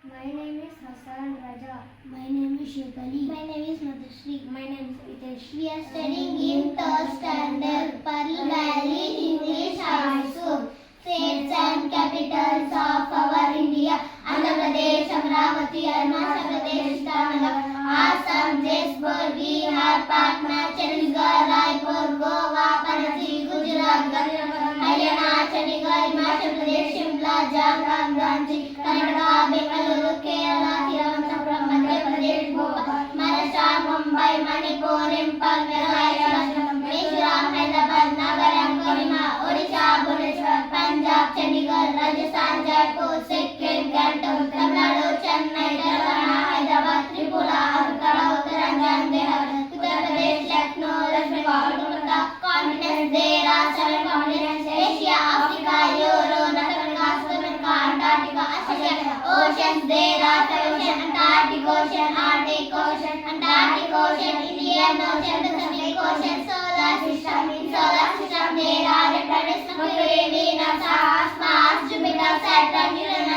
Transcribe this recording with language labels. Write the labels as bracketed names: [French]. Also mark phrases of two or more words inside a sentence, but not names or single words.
[English] My name is Hassan Raja. My name is Shekali. My name is Madhusri. My name is Hitesh. We are studying in third standard Pearl Valley English High School. States and capitals of our India: Andhra Pradesh, Amravati, Arunachal Pradesh, Tamil, Assam, Jaipur, Bihar, Patna, Chandigarh, Raipur, Goa, Panaji, Gujarat, Haryana, Chandigarh, Himachal Pradesh, Shimla, Jharkhand, Ranchi, Karnataka, Bengaluru, Kerala, Thiruvananthapuram, Madhya Pradesh, Bhopal, Maharashtra, Mumbai, Manipur, Impal, Meghalaya, Mizoram, Hyderabad, Nagaland, Kohima, Odisha, Bhubaneswar, Punjab, Chandigarh, Rajasthan, Jaipur, Sikkim, Gantok, Tamil Nadu, Chennai, Telangana, Hyderabad, Tripura, Agartala, Uttaranchal, Dehradun, Uttar Pradesh, Lucknow, West Bengal, Kolkata. Continents: there are 7 continents: Asia, Africa, Europe, North America, South America, Antarctica, Australia. Oceans: there are 5 oceans: Antarctic Ocean, Arctic Ocean, Antarctic Ocean, Indian Ocean, Pacific Ocean. Solar system: in solar system there are the planets Mercury, Venus, Mars, Jupiter, Saturn,